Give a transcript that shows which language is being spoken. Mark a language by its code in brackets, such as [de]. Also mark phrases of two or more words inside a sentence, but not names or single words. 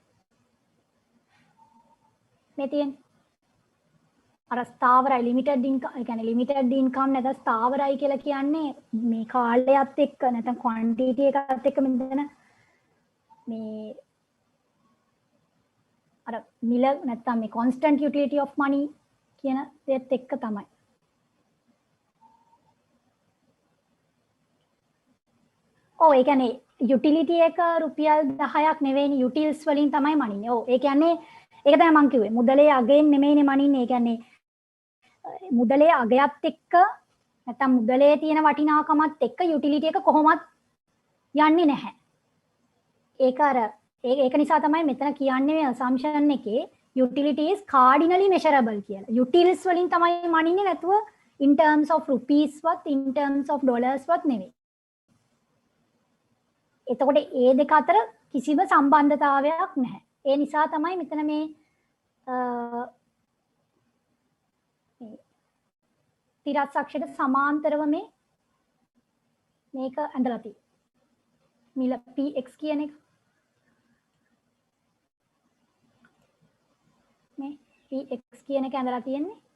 [si] මේ තියෙන්නේ අර ස්ථාවරයි [en] limited income. [si] ඒ කියන්නේ [en] limited income [si] නැත්නම් ස්ථාවරයි කියලා කියන්නේ මේ කාලයත් එක්ක නැත්නම් ක්වොන්ටිටි එකත් එක්ක මෙතන මේ අර මිල නැත්නම් මේ [en] constant utility of money [si] කියන දෙයත් එක්ක තමයි. ඔව් ඒ කියන්නේ යුටිලිටි එක රුපියල් 10ක් නෙවෙයිනේ යුටිල්ස් වලින් තමයි මනින්නේ. ඔව් ඒ කියන්නේ ඒක තමයි මම කිව්වේ. මුදලේ අගයෙන් නෙමෙයිනේ මනින්නේ. ඒ කියන්නේ මුදලේ අගයත් එක්ක නැත්නම් මුදලේ තියෙන වටිනාකමත් එක්ක යුටිලිටි එක කොහොමත් යන්නේ නැහැ. ඒක නිසා තමයි මෙතන කියන්නේ මේ assumption එකේ [en] utility is cardinally measurable [si] කියලා. utils වලින් තමයි මනින්නේ නැතුව [en] in terms of rupees [si] වත් [en] in terms of dollars [si] වත් නෙවෙයි. එතකොට ඒ දෙක අතර කිසිම සම්බන්ධතාවයක් නැහැ. ඒ නිසා තමයි මෙතන මේ තිරස් අක්ෂයට සමාන්තරව මේක ඇඳලා තියෙන්නේ. මිල px කියන එක. මේ px කියන එක ඇඳලා තියෙන්නේ.